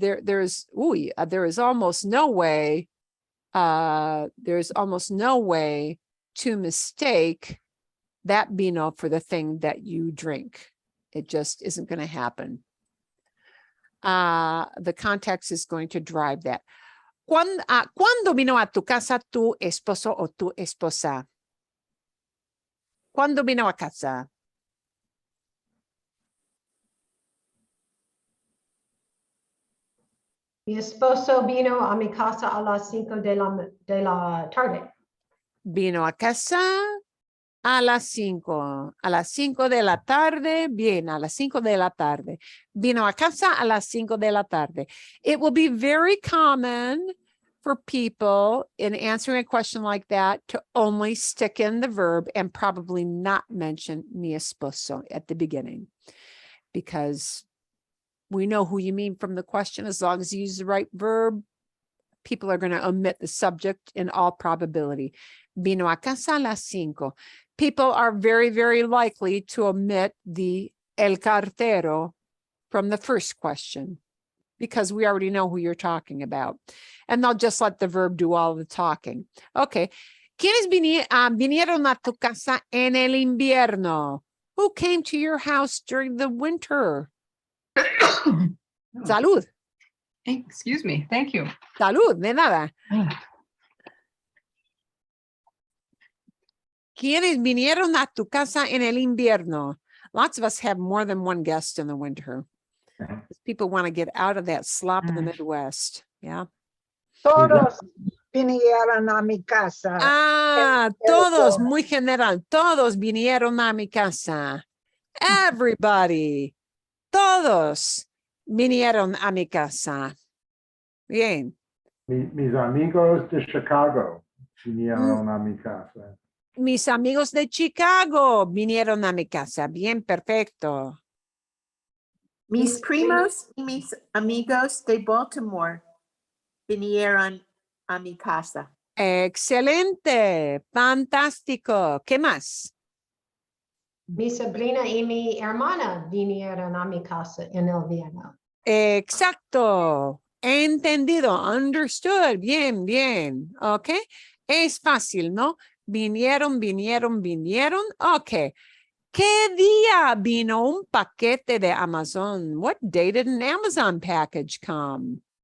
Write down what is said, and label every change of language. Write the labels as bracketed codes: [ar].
[en] There is almost no way. There's almost no way to mistake that vino for the thing that you drink. It just isn't going to happen. The context is going to drive that. [es] ¿Cuándo vino a tu casa tu esposo o tu esposa? ¿Cuándo vino a casa? Mi esposo vino a mi casa a las 5 de la tarde. Vino a casa a las 5. A las 5 de la tarde. Bien, a las 5 de la tarde. Vino a casa a las 5 de la tarde. [en] It will be very common for people in answering a question like that to only stick in the verb and probably not mention [es] mi esposo [en] at the beginning, because we know who you mean from the question. As long as you use the right verb, people are going to omit the subject in all probability. [es] Vino a casa a las 5. [en] People are very, very likely to omit the [es] el cartero [en] from the first question, because we already know who you're talking about. And they'll just let the verb do all the talking. Okay. [es] ¿Quiénes vinieron a tu casa en el invierno? [en] Who came to your house during the winter? [es] Salud. [en] Excuse me. Thank you. [es] Salud, de nada. ¿Quiénes vinieron a tu casa en el invierno? [en] Lots of us have more than one guest in the winter. People want to get out of that slop in the Midwest. Yeah. [es] Todos vinieron a mi casa. Todos, muy general. Todos vinieron a mi casa. Everybody. Todos vinieron a mi casa. Bien. Mis amigos de Chicago vinieron a mi casa. Mis amigos de Chicago vinieron a mi casa. Bien, perfecto. Mis primos y mis amigos de Baltimore vinieron a mi casa. Excelente, fantástico. ¿Qué más? Mi sobrina y mi hermana vinieron a mi casa en el invierno. Exacto. Entendido. Understood. Bien, bien. Ok. Es fácil, ¿no? Vinieron. Ok. ¿Qué día vino un paquete de Amazon? [en] What day did an Amazon package come?